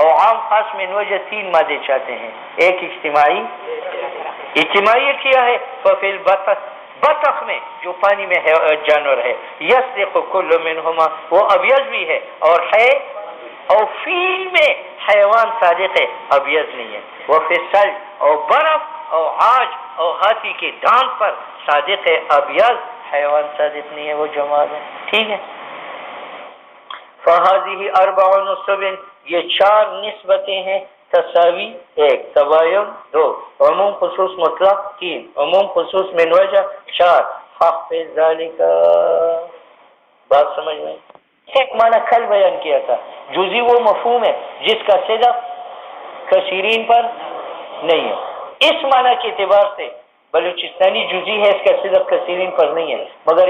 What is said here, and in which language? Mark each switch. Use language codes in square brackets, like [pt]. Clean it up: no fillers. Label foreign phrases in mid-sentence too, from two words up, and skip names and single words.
[ur] عام خاص من وجہ تین مادے چاہتے ہیں، ایک اجتماعی کیا ہے، [ar] ففی البطن، [ur] بطخ میں جو پانی میں جانور ہے، [ar] یصدق کل منہما، [ur] وہ ابیض بھی ہے اور ہے، اور فیل میں حیوان صادق ہے، ابیض نہیں ہے، وہ فصل اور برف اور عاج اور ہاتھی کے دانت پر صادق ہے، ابیض، حیوان صادق نہیں ہے، وہ جماد ہے، ٹھیک ہے۔ [ar] فہذہ اربع نصب، [ur] یہ چار نسبتیں ہیں، تساوی ایک، تباین دو، عموم خصوص مطلق تین، عموم خصوص من وجہ چار، [ar] فاحفظ ذالک، [ur] بات سمجھ میں؟ ایک معنی کل بیان کیا تھا، جزئی وہ مفہوم ہے جس کا صدق کثیرین پر نہیں ہے، اس معنی کے اعتبار سے بلوچستانی جزئی ہے، اس کا صدق کثیرین پر نہیں ہے، مگر